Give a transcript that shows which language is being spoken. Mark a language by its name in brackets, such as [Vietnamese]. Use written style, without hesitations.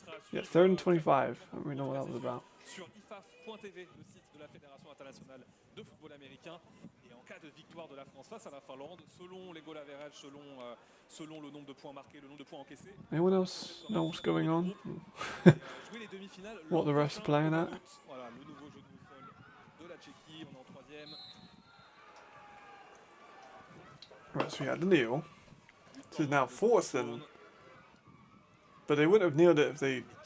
[English] Yeah, 3rd and 25. I don't really know what that was about. [French] Sur IFAF.tv, le site de la Fédération internationale de football américain. Et en cas de victoire de la France face à la Finlande, selon les goal average, selon le nombre de points marqués, le nombre de points encaissés. [English] Anyone else know what's going on? [French] Jouer les demi-finales. [English] What the refs are playing at? [French] Voilà, le nouveau jeu de sol de la Tchéquie, on est en 3e. [English] Right, so we had the kneel. This is now 4th and... But they wouldn't have kneeled it if they...